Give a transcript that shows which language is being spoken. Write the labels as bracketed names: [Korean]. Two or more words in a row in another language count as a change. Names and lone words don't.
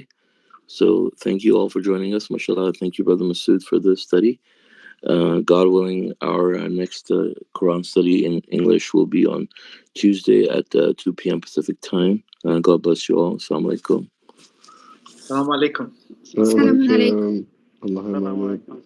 [English] So thank you all for joining us. Mashallah. Thank you, Brother Masoud, for the study. God willing, our next Quran study in English will be on Tuesday at 2 p.m. Pacific time. God bless you all. [Arabic] السلام عليكم. السلام عليكم. Assalamu السلام عليكم. عليكم. الله Assalamu Muhammad. alaikum.